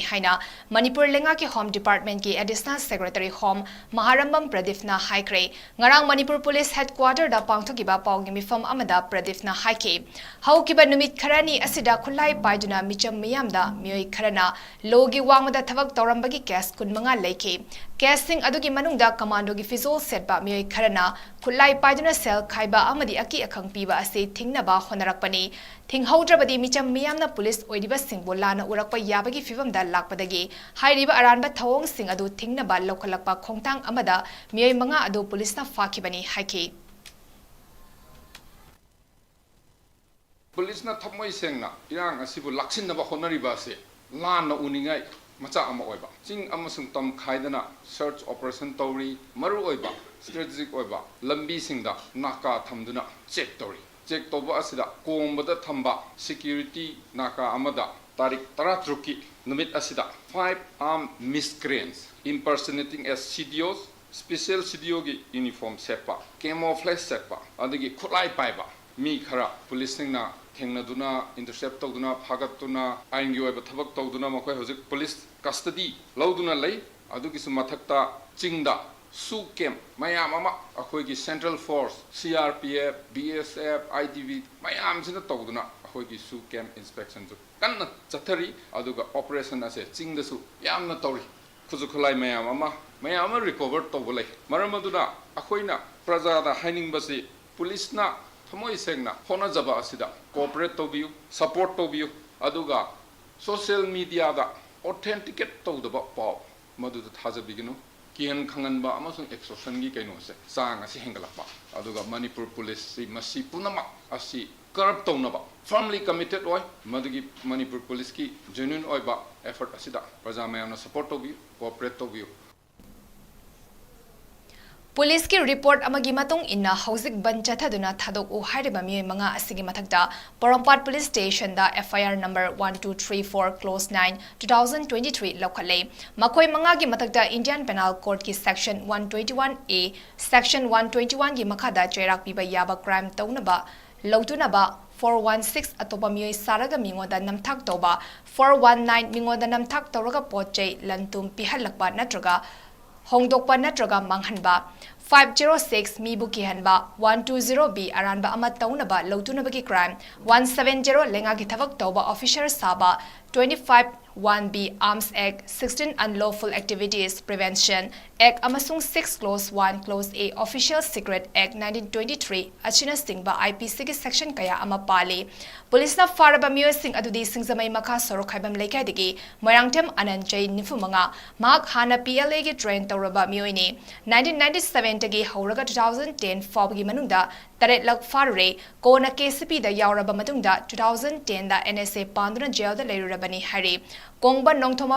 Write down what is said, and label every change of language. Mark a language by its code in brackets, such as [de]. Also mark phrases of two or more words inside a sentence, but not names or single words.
[mni] haina Manipur lenga ki Home Department ki Additional Secretary Home Maharambam Pradipna haikre ngarang Manipur Police Headquarter da pangthokiba pawgi mifam amada Pradipna haike haukiba numit kharani asida khulai paiduna micham miyamda miyoi kharana logi wangmada thabak tawrambagi case kun manga leike केसिंग अदुगी मनुंगदा कमांडोगी फिजोल सेटबा मियोय खरना खुलाई पाइदुना सेल खाइबा अमदी अकी अखंग पीबा असे थिंगनबा होनरकपनी थिंगहौद्रबदी मिचम मियामना पुलिस ओइदिबा सिंगबो लाना उरकपा याबगी फिवमदा लाकपदगी हाइरिबा अरानबा थवोंग सिंग अदु थिंगनबा लौखलकपा खोंगतांग अमदा मियोय मंगा अदु पुलिसना फाखिबनी हाइखि पुलिसना थमोय सेंगना इरांग असिबु लाक्सिनबा होनरिबा से लाना उनिंगाय मचा अमा ओइबा चिंग अमसुंग तम खाइदना [en] search operation [mni] तौरी मरु ओइबा स्ट्रेटेजिक ओइबा लंबी सिंगदा नाका थमदुना चेक तौरी चेक तौबा असिदा कोंबदा थंबा सिक्योरिटी नाका अमदा तारीख 13 की नुमित असिदा [en] 5 armed miscreants impersonating as CDOs special CDO [mni] की यूनिफॉर्म सेपा camouflage सेपा अदगी खुलाई पाइबा मी खरा पुलिस सिंगना थेंगनदुना इंटरसेप्ट तौदुना फागतुना आइनगी ओइबा थबक तौदुना मखोय हजिक [en] police custody [mni] लौदुना लई अदुगिसु मथक्ता चिंगदा सू कैम्प मयाम अमा अखोयगी [en] central force [mni] CRPF BSF IDV मयाम सिना तौदुना अखोयगी सू [en] camp inspection [mni] जु कन्न चथरी अदुगा ऑपरेशन असे चिंगदसु यामना तौरी खुजुखुलाई मयाम रिकवर तौबलै मरमदुना अखोयना प्रजादा हाइनिंगबसि पुलिसना थमोय सेंगना होनजबा असिदा कोऑपरेट तौबियु सपोर्ट तौबियु अदुगा [en] social media [mni] दा ऑथेंटिकेट तौदबा पाव मदुदा थाजबिगनु किहन खंगनबा अमसुंग एक्सोशन गी कैनोसे सांग असि हेंगलपा अदुगा मणिपुर पुलिस सि मसी पुनमा असि कर्ब तौनबा [en] firmly committed [mni] ओय मदुगी मणिपुर पुलिस की जेन्युइन ओयबा एफर्ट असिदा प्रजा मयामना सपोर्ट तौबियु कोऑपरेट तौबियु पुलिस की रिपोर्ट अमगी मतुंग इन्ना हौजिक बन चथादुना थादोक उ हाइरिबा मियोय मंगा असिगी मथक्ता पोरंपाट [en] police station [mni] दा FIR नंबर 1234 क्लोज 9 2023 लौखले मखोय मंगा की मथक्ता इंडियन पेनल कोड की सेक्शन 121A सेक्शन 121 की मखादा चेराक पीबा याबा क्राइम तौनबा लौदुनबा 416 अतोपा मियोय सारगा मिंगोदा नमथाक तौबा 419 मिंगोदा नमथाक तौरगा पोचै लंतुम पिहलकबा नत्रगा होंगदोकपा नत्रगा मांगहनबा 506 मीबु किहनबा 120B अरानबा अमा तौनबा लौतुनबगी क्राइम 170 लेंगा की थबक तौबा ऑफिसर साबा 25(1)B Arms Act 16 Unlawful Activities Prevention Act amasung 6 Clause 1 Clause A Official Secret Act 1923 achina singba IPC ki section kaya ama pali police na faraba miyo sing adudi singzamai makha sorok haibam leikai degi moirangtem ananchai nifumanga mak hana PLA ki train tawraba miyo ni 1997 tagi hauraga 2010 fawgi manungda taret lak farure kona KCP da yauraba matungda 2010 da NSA panduna jail da leirabani hari Kongban Nongthomam